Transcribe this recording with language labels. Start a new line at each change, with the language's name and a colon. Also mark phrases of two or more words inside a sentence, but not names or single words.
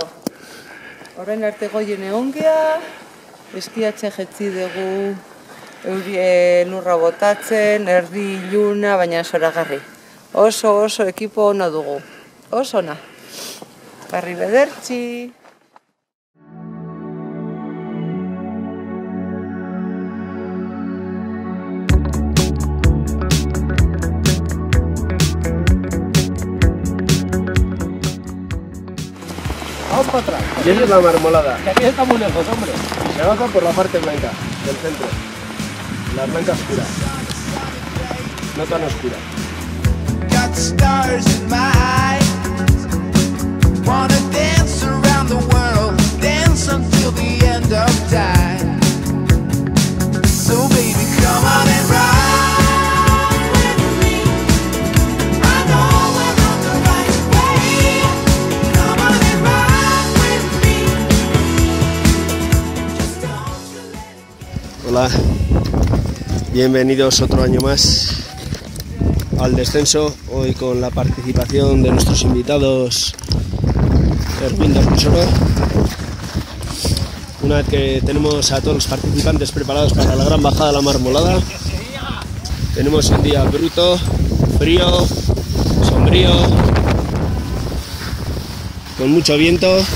Basque: Horren arte goien egon gea, eskiatzen jetzi dugu lurra botatzen, erdi iluna, baina zoragarri. Oso ekipo ona dugu. Oso ona. Barri bedertzi.
Spanish: Vamos para atrás. Y esa es la marmolada. Que aquí está muy lejos, hombre. Se baja por la parte blanca del centro. La blanca oscura. No tan oscura.
English: Got stars in my eyes. Wanna dance around the world, dance until the end of time. So baby, come on and ride with me. I know we're on the right way. Come on and ride with me. Just don't you let
Spanish: Hola. Bienvenidos otro año más al descenso, hoy con la participación de nuestros invitados Erwin de Ronsoro. Una vez que tenemos a todos los participantes preparados para la gran bajada a la Marmolada, tenemos un día bruto, frío, sombrío, con mucho viento.